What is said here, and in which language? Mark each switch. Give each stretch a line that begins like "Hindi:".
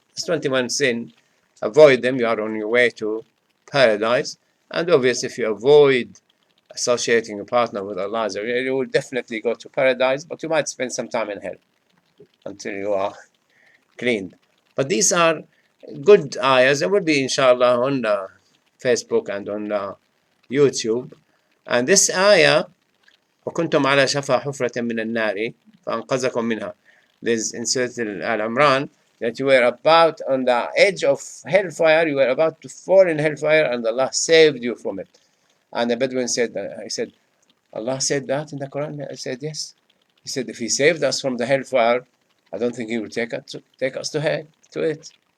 English: It's 21 sin. Avoid them, you are on your way to paradise. And obviously, if you avoid associating a partner with Allah, you will definitely go to paradise, but you might spend some time in hell until you are cleaned. But these are good ayahs. There will be, inshallah, on the Facebook and on YouTube. And this ayah,
Arabic: وَكُنْتُمْ عَلَى شَفَا حُفْرَةٍ مِنَ النَّارِ فَأَنْقَذَكُمْ مِنْهَا.
English: This in Surah Al-Imran, that you were about on the edge of hellfire, you were about to fall in hellfire, and Allah saved you from it. And the Bedouin said, I said, Allah said that in the Quran? I said, yes. He said, if He saved us from the hellfire, I don't think He will take us to it.